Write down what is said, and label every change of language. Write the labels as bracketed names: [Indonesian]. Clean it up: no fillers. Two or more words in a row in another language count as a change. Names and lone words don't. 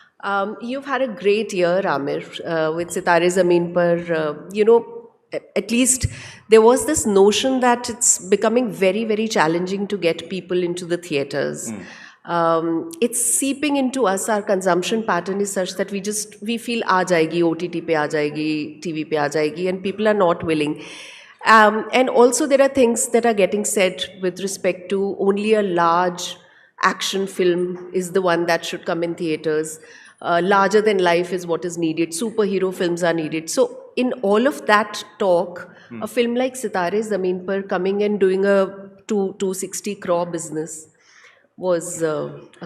[English] You've had a great year, Amir, with Sitare Zameen Par. At least there was this notion that it's becoming very, very challenging to get people into the theaters. It's seeping into us. Our consumption pattern is such that we feel [Hindi] आ जाएगी, OTT पे आ जाएगी, TV पे आ जाएगी, [English] and people are not willing. And also, there are things that are getting said with respect to only a large action film is the one that should come in theaters. Larger than life is what is needed. Superhero films are needed. So, in all of that talk, a film like Sitare Zameen Par coming and doing a 260 crore business was a